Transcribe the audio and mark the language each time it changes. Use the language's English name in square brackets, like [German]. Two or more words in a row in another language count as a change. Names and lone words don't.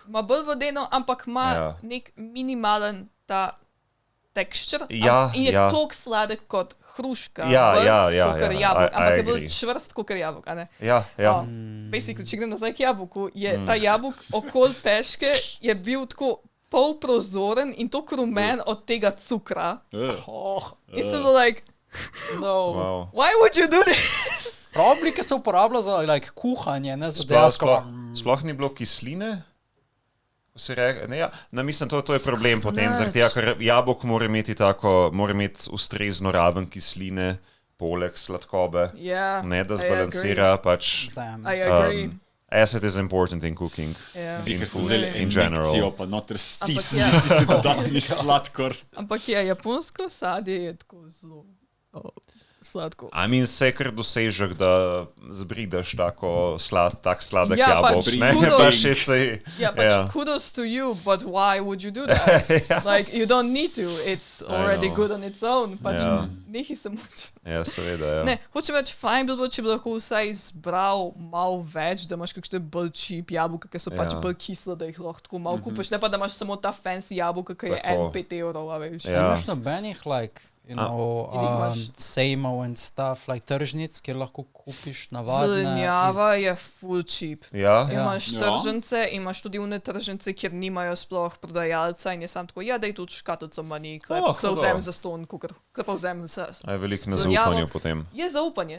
[Slovenian] Ma bolj vodeno, ampak ima nek minimalen ta texture in je toliko sladek kot hruška, kot jabolk, ampak je bolj čvrst kot jabolk. Basically, če grem nazaj k jabolku, je ta jabolk okoli peške je bil tako polprozoren in toliko rumen od tega cukra. In sem bil [English] like, no, why would you do this? [Slovenian] Oblike se uporablja za kuhanje, ne za dejansko. Sploh ni bilo kisline? Mislim, to je problem potem, zaradi tega, ker jabolk mora imeti ustrezno raven kisline, poleg sladkobe, ne da zbalansira pač. [English] I agree. Acid is important in cooking, in food in general. [Slovenian] Pa noter stisni dodatni sladkor. Ampak japonsko sadje je tako zelo... sladko. Se kar dosežek, da zbridaš tak sladek jabolk, ne? [English] Kudos to you, but why would you do that? Like, you don't need to, it's already good on its own, [Slovenian] pač nehi se muči. Ja, seveda, Ne, hočem reči, fajn bilo, če bi lahko vsaj izbral malo več, da imaš kakšne bolj cheap jabolka, ki so pač bolj kisle, da jih lahko tako malo kupiš, ne pa da imaš samo ta fancy jabolka, ki je 5 evrov, a veš. Imaš nobenih, sejmov [English] and stuff, [Slovenian] tržnic, kjer lahko kupiš navadne... Zelenjava je full cheap. Imaš tržnice, imaš tudi une tržnice, kjer nimajo sploh prodajalca in je sam tako, daj tudi škatlico mani, kaj vzem za ston, kaj pa vzem za... Je veliko na zaupanju potem. Je zaupanje.